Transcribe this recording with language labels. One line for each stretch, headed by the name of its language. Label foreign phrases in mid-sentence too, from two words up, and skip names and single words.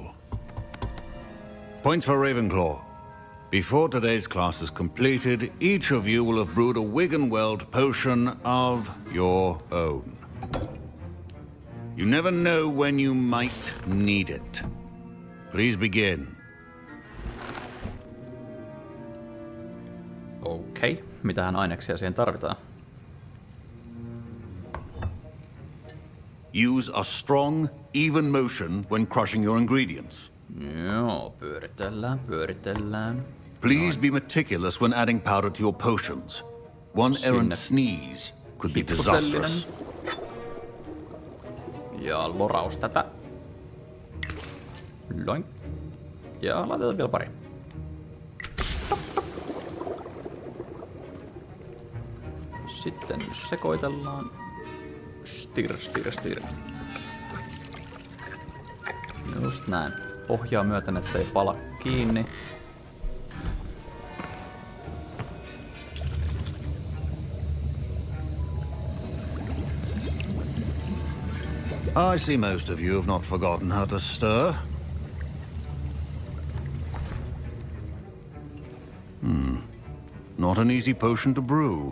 English: Points for Ravenclaw. Before today's class is completed, each of you will have brewed a Wigan-Weld potion of your own. You never know when you might need it. Please begin.
Finnish: Okei, mitähän aineksia siihen tarvitaan?
English: Use a strong, even motion when crushing your ingredients.
Finnish: Joo, pyöritellään.
English: Please be meticulous when adding powder to your potions. One errant sneeze could be disastrous.
Finnish: Ja loraus tätä. Loin. Ja laitetaan vielä pari. Sitten sekoitellaan. Stir. Just näin. Pohjaa myöten, ettei pala kiinni.
English: I see most of you have not forgotten how to stir. Not an easy potion to brew.